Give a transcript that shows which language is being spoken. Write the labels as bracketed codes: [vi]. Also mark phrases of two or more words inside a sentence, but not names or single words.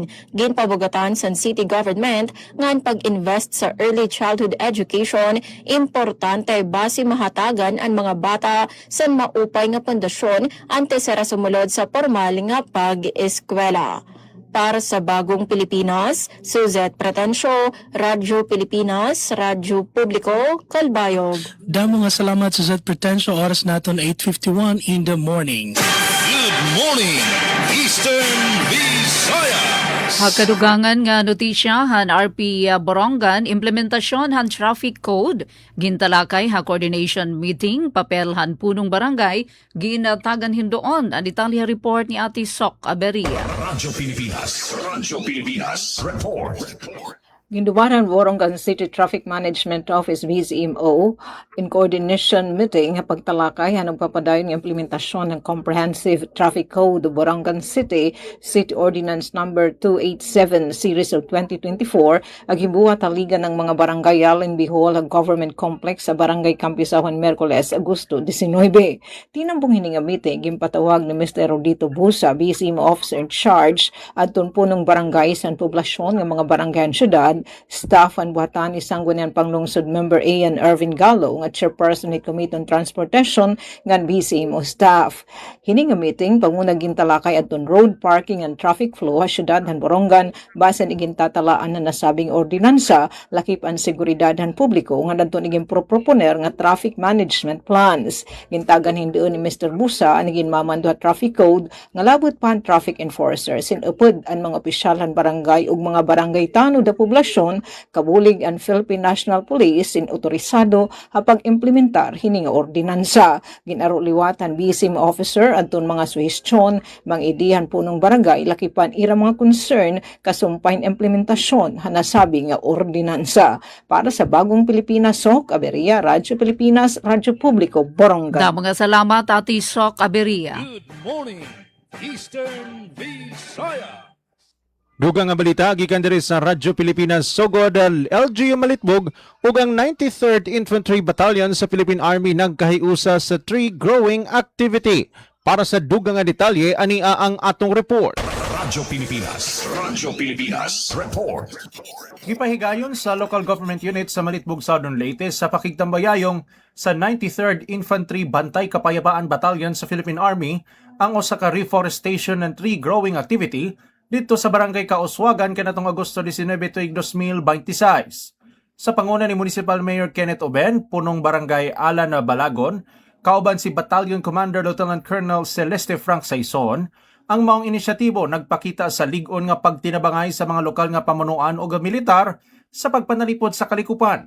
[war] Ginpabugatan sa city government ngan pag-invest sa [en] early childhood education, [war] importante base mahatagan ang mga bata sa maupay nga pundasyon antes sa sumulod sa formal nga pag-eskwela. Para sa Bagong Pilipinas, Suzette Pretencio, Radyo Pilipinas, Radyo Publiko, Kalbayog. Damo nga salamat sa Suzette Pretencio, oras naton 8:51 [en] in the morning. Good morning, Eastern Visayas. [war] Hakadugangan nga notisya han RP Borongan implementasyon han [en] traffic code [war] gintalakay ha [en] coordination meeting [war] papel han punong barangay ginatagan hindoon ang detalye report ni Ate Sok Aberia. [en] Radyo Pilipinas report. [war] Ginduwaran Borongan City Traffic Management Office BCMO in [en] coordination meeting [war] pagtalakay ang nagpapadayon ng implementasyon ng Comprehensive Traffic Code Borongan City City Ordinance Number 287 Series of 2024 aghibuhat taligan ng mga barangay Allen Bihol ag Government Complex sa Barangay Campisawan Miyerkules Agosto 19. Tinambong hining meeting gimpatawag ni Mr. Rodito Busa BCMO [en] Officer in Charge [war] adton punong barangay sa poblasyon ng mga barangay syudad staff and buhatan isang Sangguniang Panglungsod Member Ian Irvin Gallo nga chairperson ni Committee on Transportation ngan BCMO staff. Hining meeting panguna gintalakay adton [en] road parking and traffic flow [war] sa syudad han Borongan basen igintatalaan na nasabing ordinansa lakip ang seguridadhan publiko nga adton igimproponer nga [en] traffic management plans. [war] Gintagan hindion ni Mr. Busa ang ginmamando [en] traffic code [war] nga labot pa ang [en] traffic enforcers [war] sinupod ang mga opisyal han barangay ug mga barangay tanod da poblasyon kabulig ang Philippine National Police in otorisado hapag implementar hining ordinansa. Ginaro liwatan BCM officer adton mga suhestyon mangidihan punong barangay lakipan ira mga concern kasumpain implementasyon hanasabi nga ordinansa. Para sa Bagong Pilipinas, Sok Aberia, Radyo Pilipinas, Radyo Publiko, Borongan. Da mga salamat Ate Sok Aberia. [en] Good morning, Eastern Visayas. [ceb] Dugang nga balita gikan diri sa Radyo Pilipinas Sogod LGU Malitbog ug ang 93rd Infantry Battalion sa Philippine Army nagkahiusa sa tree growing activity. Para sa dugang nga detalye ania ang atong report. Radyo Pilipinas report. Gipahigayon sa [en] local government unit [ceb] sa Malitbog, Southern Leyte sa pakigtambayayong sa 93rd Infantry Bantay Kapayapaan Battalion sa Philippine Army ang usa ka [en] reforestation and tree growing activity [ceb] dito sa Barangay Kauswagan kanatong Agosto 19 tuig 2026. Sa panguna ni Municipal Mayor Kenneth Oben, punong Barangay Alan Balagon, kauban si Battalion Commander Lieutenant Colonel Celeste Frank Saison, ang maong inisyatibo nagpakita sa ligon nga pagtinabangay sa mga lokal nga pamunuan o militar sa pagpanalipod sa kalikupan.